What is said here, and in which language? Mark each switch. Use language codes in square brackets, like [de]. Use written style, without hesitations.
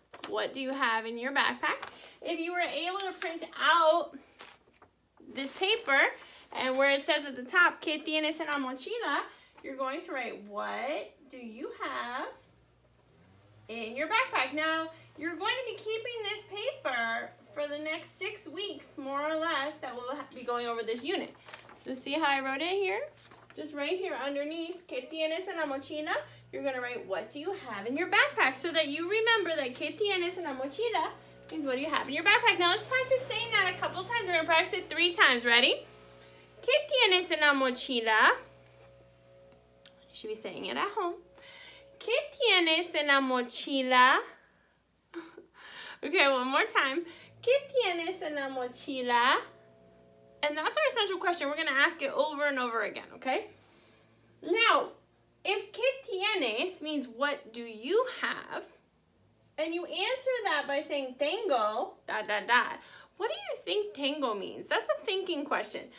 [en] What do you have in your backpack? If you were able to print out this paper, and where it says at the top, ¿qué tienes en la mochila? You're going to write, what do you have in your backpack? Now, you're going to be keeping this paper for the next 6 weeks, more or less, that we'll be going over this unit. So see how I wrote it here? Just right here underneath, ¿qué tienes en la mochila? You're going to write, what do you have in your backpack? So that you remember that ¿qué tienes en la mochila means what do you have in your backpack. Now let's practice saying that a couple times. We're going to practice it 3 times. Ready? [es] ¿Qué tienes en la mochila? [en] You should be saying it at home. [es] ¿Qué tienes en la mochila? Okay, one more time. ¿Qué tienes en la mochila? [en] And that's our essential question. We're going to ask it over and over again, okay? Now, if ¿qué tienes means what do you have, and you answer that by saying tengo, what do you think tengo means? That's a thinking question.